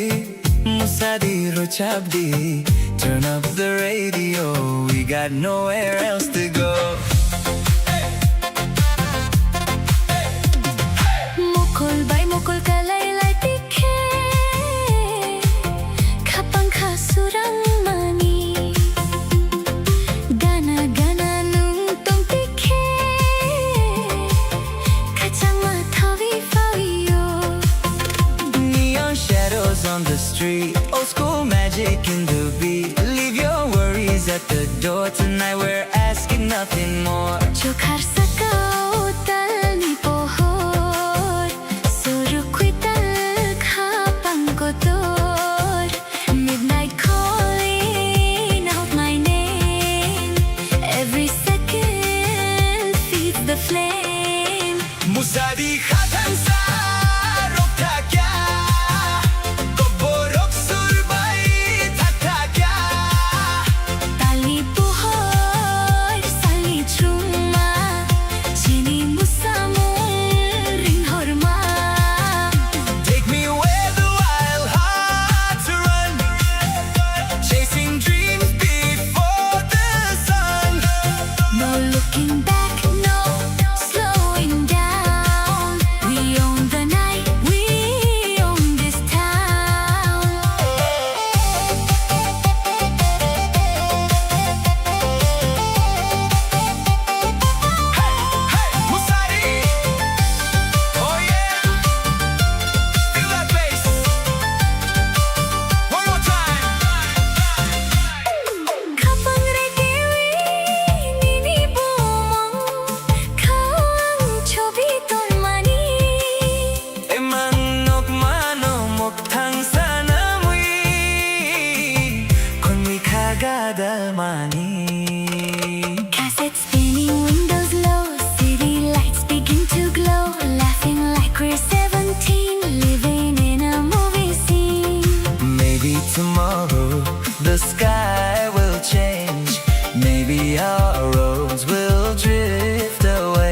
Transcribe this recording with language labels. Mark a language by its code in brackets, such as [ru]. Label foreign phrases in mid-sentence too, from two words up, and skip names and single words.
[trp] Musadi Rochabdi [en] Turn up the radio We got nowhere else to go [trp] mukul kalay tikhe khapang khasurang mani gana nung tong tikhe khachang ma thawi fawiyo [en] Neon shadows on the street Old school magic in the beat Leave your worries at the door Tonight we're asking nothing more [trp] chokhar sakao tal ni pohor suru khuital khapang ko tor [en] midnight calling out my name every second feeds the flame [trp] Musadi khatan sa rokta kya Koborok surbai thakta kya tali pohor sali chuma chini musamul ring horma [en] Take me where the wild hearts run Chasing dreams before the sun no looking back no slowing down we own the night we own this town Musadi Oh yeah Feel that bass One more time [trp] khapang rekiwi nini bumong khawang chobi ton mani Emanok manomok thang sana mui Kon mui khagada mani [en] cassette spinning windows low city lights begin to glow laughing like we're 17 living in a movie scene Maybe tomorrow the sky will change Maybe our roads will drift away